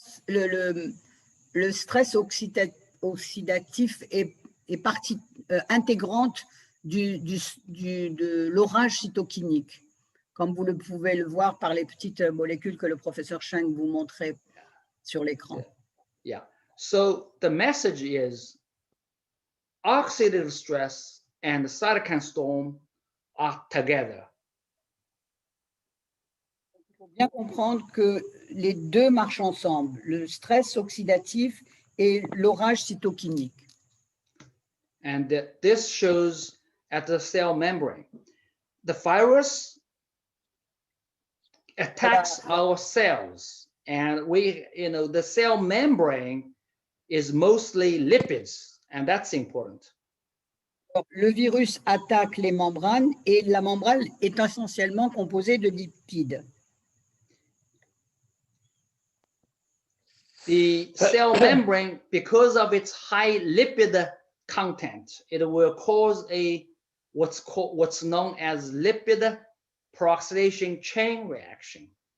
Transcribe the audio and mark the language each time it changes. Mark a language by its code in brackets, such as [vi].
[fr] Le stress oxydatif est partie intégrante de l'orage cytokinique, comme vous pouvez le voir par les petites molécules que le professeur Cheng vous montrait sur l'écran. [en] Yeah. So the message is oxidative stress and the cytokine storm are together. [fr] Il faut bien comprendre que les deux marchent ensemble, le stress oxydatif et l'orage cytokinique. [en] And this shows at the cell membrane. The virus attacks our cells, and the cell membrane is mostly lipids, and that's important. [fr] Le virus attaque les membranes et la membrane est essentiellement composée de lipides. [en] The cell membrane, because of its high lipid content, it will cause what's known as lipid peroxidation chain reaction.